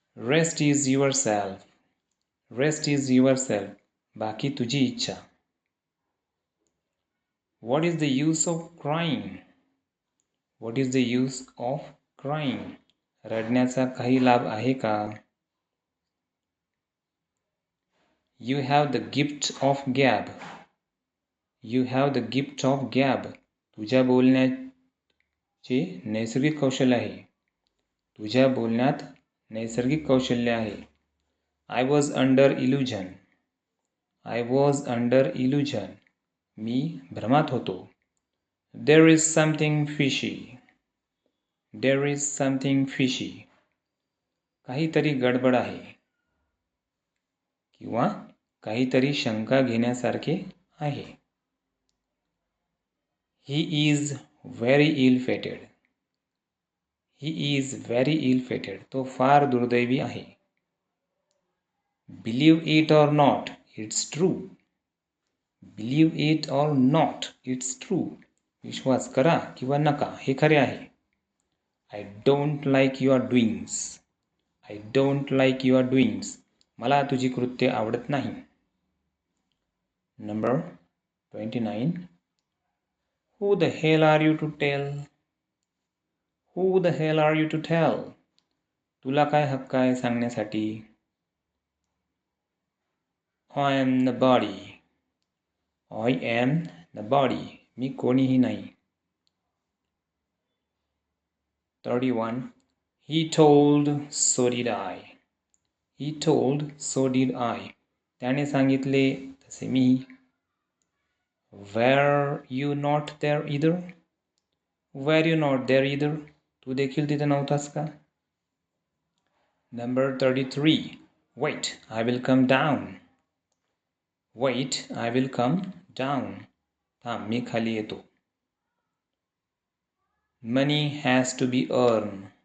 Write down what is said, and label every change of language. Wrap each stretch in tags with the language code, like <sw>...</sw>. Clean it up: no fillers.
<en>Rest is yourself. Rest is yourself.</en> <mr>बाकी तुझी इच्छा.</mr> <en>What is the use of crying? What is the use of crying?</en> <mr>रडण्याचा काही लाभ आहे का?</mr> <en>You have the gift of gab. You have the gift of gab.</en> <mr>तुझ्या बोलण्याचे नैसर्गिक कौशल्य आहे. तुझ्या बोलण्यात नैसर्गिक कौशल्य आहे.</mr> <en>I was under illusion. I was under illusion.</en> <mr>मी भ्रमात होतो.</mr> <en>There is something fishy. There is something fishy.</en> <mr>काहीतरी गडबड आहे. किंवा काहीतरी शंका घेण्यासारखे आहे.</mr> <en>He is very ill-fated. He is very ill-fated.</en> <mr>तो फार दुर्दैवी आहे.</mr> <en>Believe it or not, it's true. Believe it or not, it's true.</en> <mr>विश्वास करा किंवा नका, हे खरे आहे.</mr> <en>I don't like your doings. I don't like your doings.</en> <mr>मला तुझी कृत्य आवडत नाही.</mr> <en>Number 29. Who the hell are you to tell? Who the hell are you to tell?</en> <mr>तुला काय हक्क आहे सांगण्यासाठी?</mr> <en>I am nobody. I am nobody.</en> <mr>मी कोणीही नाही.</mr> <en>31. He told, so did I. He told, so did I.</en> <mr>त्याने सांगितले तसे मी.</mr> <en>Were you not there either? Were you not there either?</en> <mr>तू देखील तिथे नव्हतास का?</mr> <en>Number 33. Wait, I will come down. Wait, I will come down.</en> <mr>थांब, मी खाली येतो.</mr> <en>Money has to be earned.</en>